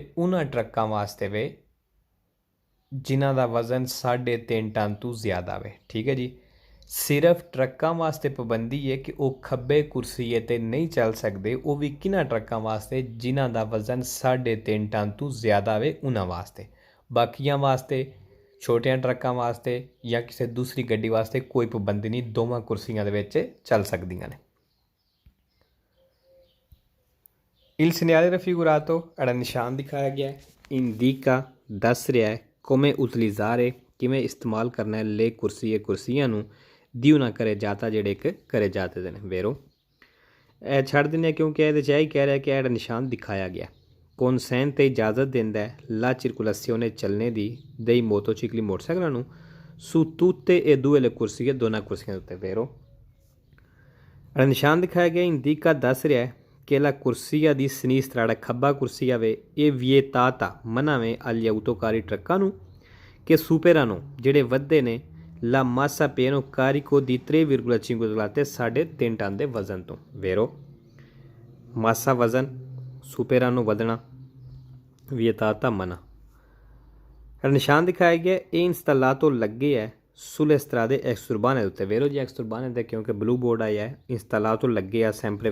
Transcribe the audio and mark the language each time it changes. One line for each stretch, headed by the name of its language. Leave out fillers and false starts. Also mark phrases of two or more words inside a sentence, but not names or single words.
Punjabi: ਉਹਨਾਂ ਟਰੱਕਾਂ ਵਾਸਤੇ ਵੇ ਜਿਨ੍ਹਾਂ ਦਾ ਵਜ਼ਨ 3.5 ਟਨ ਤੋਂ ਜ਼ਿਆਦਾ ਵੇ ਠੀਕ ਹੈ ਜੀ ਸਿਰਫ ਟਰੱਕਾਂ ਵਾਸਤੇ ਪਾਬੰਦੀ ਹੈ ਕਿ ਉਹ ਖੱਬੇ ਕੁਰਸੀਏ 'ਤੇ ਨਹੀਂ ਚੱਲ ਸਕਦੇ ਉਹ ਵੀ ਕਿਹਨਾਂ ਟਰੱਕਾਂ ਵਾਸਤੇ ਜਿਨ੍ਹਾਂ ਦਾ ਵਜ਼ਨ 3.5 ਟਨ ਤੋਂ ਜ਼ਿਆਦਾ ਵੇ ਉਹਨਾਂ ਵਾਸਤੇ ਬਾਕੀਆਂ ਵਾਸਤੇ ਛੋਟਿਆਂ ਟਰੱਕਾਂ ਵਾਸਤੇ ਜਾਂ ਕਿਸੇ ਦੂਸਰੀ ਗੱਡੀ ਵਾਸਤੇ ਕੋਈ ਪਾਬੰਦੀ ਨਹੀਂ ਦੋਵਾਂ ਕੁਰਸੀਆਂ ਦੇ ਵਿੱਚ ਚੱਲ ਸਕਦੀਆਂ ਨੇ
Italian: il segnale raffigurato
Punjabi: ਜਿਹੜਾ ਨਿਸ਼ਾਨ ਦਿਖਾਇਆ ਗਿਆ indica ਦੱਸ ਰਿਹਾ ਹੈ
Italian: come utilizzare
Punjabi: ਕਿਵੇਂ ਇਸਤੇਮਾਲ ਕਰਨਾ ਹੈ ਲੈ ਕੁਰਸੀਆਂ ਨੂੰ
Italian: di una carreggiata
Punjabi: ਜਿਹੜੇ ਇੱਕ carreggiate ਦੇ ਨੇ vero ਇਹ ਛੱਡ ਦਿੰਦੇ ਕਿਉਂਕਿ ਇਹਦੇ 'ਚ ਇਹ ਕਹਿ ਰਿਹਾ ਕਿ ਜਿਹੜਾ ਨਿਸ਼ਾਨ ਦਿਖਾਇਆ ਗਿਆ consente ਤੇ ਇਜਾਜ਼ਤ ਦਿੰਦਾ ਹੈ
Italian: la circolazione
Punjabi: ਚੱਲਣੇ ਦੀ
Italian: dei motocicli
Punjabi: ਮੋਟਰਸਾਈਕਲਾਂ ਨੂੰ
Italian: su tutte e due le corsie
Punjabi: ਦੋਨਾਂ ਕੁਰਸੀਆਂ ਦੇ ਉੱਤੇ vero ਜਿਹੜਾ ਨਿਸ਼ਾਨ ਦਿਖਾਇਆ ਗਿਆ indica ਦੱਸ ਰਿਹਾ ਹੈ ਕਿ
Italian: la corsia di sinistra
Punjabi: ਜਿਹੜਾ ਖੱਬਾ ਕੁਰਸੀਆ ਵੇ ਇਹ vietata ਮਨਾ ਵੇ
Italian: agli autocarri
Punjabi: ਟਰੱਕਾਂ ਨੂੰ ਕਿ superano ਜਿਹੜੇ ਵੱਧਦੇ ਨੇ
Italian: la massa pieno carico di
Punjabi: 3,5 ਤਲਾਤੇ 3.5 ਟਨ ਦੇ ਵਜ਼ਨ ਤੋਂ vero ਮਾਸਾ ਵਜ਼ਨ ਸੁਪੇਰਾਨੋ ਵਧਣਾ ਵਿਅਤਾਤਾ ਮਨਾ ਨਿਸ਼ਾਨ ਦਿਖਾਇਆ ਗਿਆ ਇਹ ਇੰਸਟਾਲਾਤੋ ਲੱਗੇ ਹੈ
Italian: sulle strade extra urbane
Punjabi: ਦੇ ਉੱਤੇ ਵੇਰੋ ਜੀ
Italian: extra urbane
Punjabi: ਦੇ ਕਿਉਂਕਿ
English: blue board
Punjabi: ਆਇਆ ਹੈ ਇੰਸਟਾਲਾਤੋ ਲੱਗੇ ਆ ਸੈਂਪਰੇ